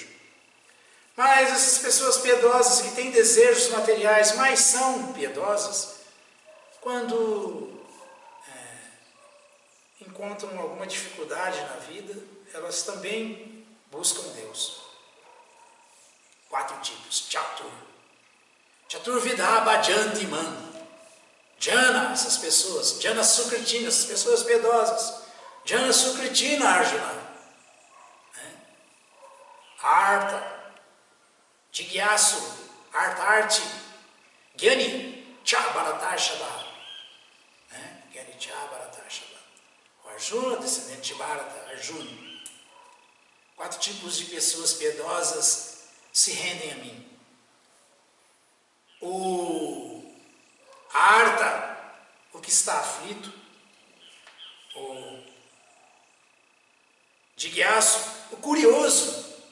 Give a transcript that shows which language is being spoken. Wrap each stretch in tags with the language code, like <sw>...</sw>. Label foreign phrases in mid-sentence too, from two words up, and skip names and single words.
<pt>Mas essas pessoas piedosas que têm desejos materiais, mas são piedosas, quando encontram alguma dificuldade na vida, elas também buscam Deus. 4 tipos. Chatur.</pt> <sa>चतुर् विधा भजन्ति मां.</sa> <pt>Jana, essas pessoas.</pt> <sa>जना सुकृतिना,</sa> <pt>essas pessoas piedosas.</pt> <sa>जना सुकृतिना अर्जुन। अर्थ. जिज्ञासु। अर्थार्ती. ज्ञानी। चभरतशव. ज्ञानी चभरतशव.</sa> <pt>O Arjuna, descendente de Bharata. Arjuna. 4 tipos de pessoas piedosas se rendem a mim. O Artha, o que está aflito. O Jigyasu, o curioso.</pt>